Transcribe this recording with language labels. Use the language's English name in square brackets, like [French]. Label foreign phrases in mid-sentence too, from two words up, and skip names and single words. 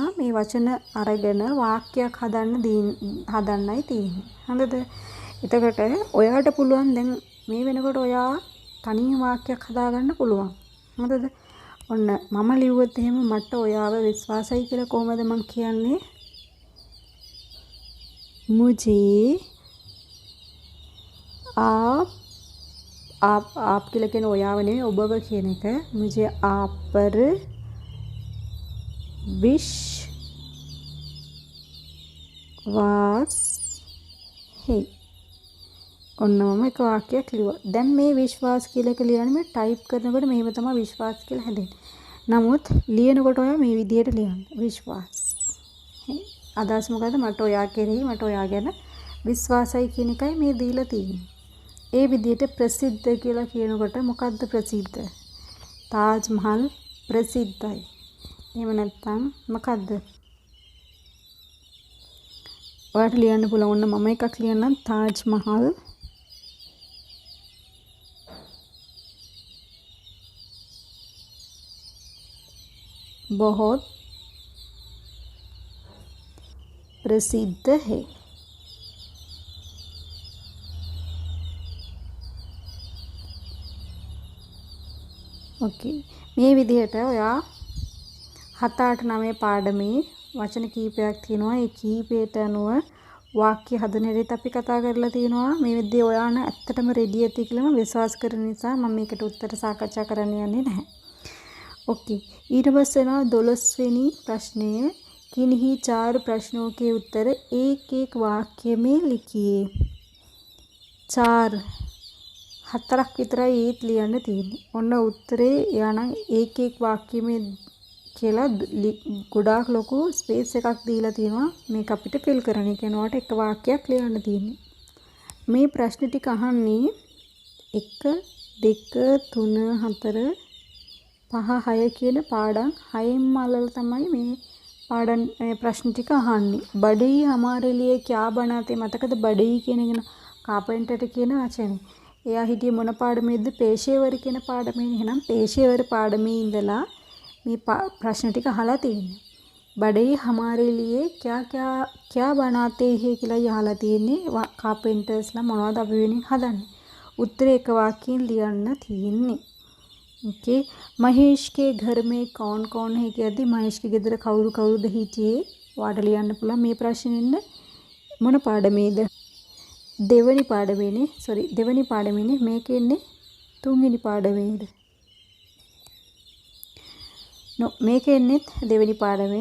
[Sinhala] මේ වචන අරගෙන වාක්‍යයක් හදන්නයි තියෙන්නේ. හරිද? එතකොට ඔයාට පුළුවන් දැන් මේ වෙනකොට ඔයා තනියම වාක්‍යයක් හදාගන්න පුළුවන්. හරිද? ඔන්න මම ලිව්වොත් එහෙම මට ඔයාව විශ්වාසයි කියලා කොහමද මම කියන්නේ? [Hindi] मुझे आप [Sinhala] කියලා කියන ඔයාව නෙවෙයි ඔබව කියන එක. [Hindi] मुझे आप पर विश्वास है. [Sinhala] ඔන්න මම එක වාක්‍යයක් ලියුවා. දැන් මේ විශ්වාස කියලා එක ලියන්නේ මේ ටයිප් කරනකොට මෙහෙම තමයි විශ්වාස කියලා හැදෙන්නේ. නමුත් ලියනකොට ඔයා මේ විදියට ලියන්න. විශ්වාස. අදහස් මොකද්ද? මට ඔයා කෙරෙහි මට ඔයා ගැන විශ්වාසයි කියන එකයි මේ දීලා තියෙන්නේ. ඒ විදියට ප්‍රසිද්ධ කියලා කියනකොට මොකද්ද ප්‍රසිද්ධ? තාජ් මහල් ප්‍රසිද්ධයි. එහෙම නැත්නම් මොකද්ද? ඔයාලට ලියන්න පුළුවන්. ඔන්න මම එකක් ලියන්නම්. තාජ් මහල් [Hindi] बहुत प्रसिद्ध है. [Sinhala] ओके. මේ විදිහට ඔයා 7 8 9 පාඩමේ වචන කීපයක් තියෙනවා. ඒ කීපයට අනුව වාක්‍ය හදන හැටි අපි කතා කරලා තියෙනවා. මේ විදිහේ ඔයා නම් ඇත්තටම රෙඩි ඇති කියලා මම විශ්වාස කරන නිසා මම මේකට උත්තර සාකච්ඡා කරන්න යන්නේ නැහැ. ओके. ඊට පස්සේ යනවා 12 වෙනි प्रश्नය. [Hindi] किन्हीं 4 प्रश्नों के उत्तर एक एक वाक्य में लिखिए. [Sinhala] 4 හතරක් විතරයි ඒත් ලියන්න තියෙන්නේ. ඔන්න උත්තරේ එයානම් [Hindi] एक एक वाक्य में [Sinhala] කියලා ගොඩාක් ලොකු ස්පේස් එකක් දීලා තියෙනවා. මේක අපිට ෆිල් කරන්න. ඒ කියනවාට එක වාක්‍යයක් ලියන්න තියෙන්නේ. මේ ප්‍රශ්න ටික අහන්නේ 1 2 3 4 5 6 කියන පාඩම් 6න්ම අල්ලලා තමයි මේ පාඩම් ප්‍රශ්න ටික අහන්නේ. [Hindi] बढ़ई हमारे लिए क्या बनाते [Sinhala] මතකද? බඩේ කියන එක කාපෙන්ටර් කියන වචනේ. එයා හිටියේ මොන පාඩමේද? පේශේවර කියන පාඩමේ. එහෙනම් පේශේවර පාඩමේ ඉඳලා මේ ප්‍රශ්න ටික අහලා තියෙන්නේ. [Hindi] බඩේ हमारे लिए क्या बनाते हैं [Sinhala] කියලා අහලා තියෙන්නේ. කාපෙන්ටර්ස්ලා මොනවද අපි වෙනින් හදන්නේ? උත්තරේ එක වාක්‍යයෙන් ලියන්න තියෙන්නේ. ओके. [Hindi] महेश के घर में कौन कौन है [Sinhala] කියද්දි මහේෂ්ගේ ගෙදර කවුරු කවුරුද හිටියේ? ඔයාලට ලියන්න පුළුවන් මේ ප්‍රශ්නෙන්න මොන පාඩමේද? දෙවනි පාඩමේනේ. දෙවනි පාඩමේනේ. මේකෙන්නේ තුන්වෙනි පාඩමේද? මේකෙන්නේ දෙවනි පාඩමේ.